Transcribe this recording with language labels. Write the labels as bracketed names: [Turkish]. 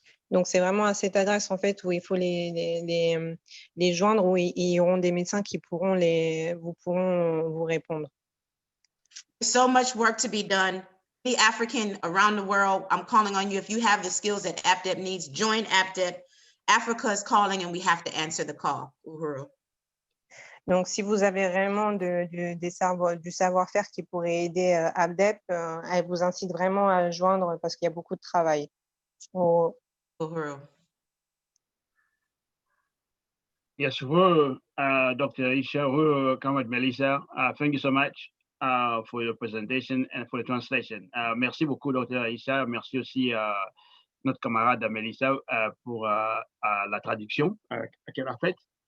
[French] Donc, c'est vraiment à cette adresse, en fait, où il faut les joindre, où il y auront des médecins qui pourront vous répondre. [English] There's so much work to be done. The African around the world, I'm calling on you. If you have the skills that APDEP needs, join APDEP. Africa is calling and we have to answer the call. [Swahili] Uhuru. [French] Donc, si vous avez vraiment du savoir-faire qui pourrait aider APDEP, elle vous incite vraiment à joindre parce qu'il y a beaucoup de travail. [Swahili] Uhuru. [English] Yes, Dr. Isha, Comrade Melissa, thank you so much for your presentation and for the translation. [French] Merci beaucoup, Dr. Isha. Merci aussi notre camarade Melissa pour la traduction qu'elle a faite.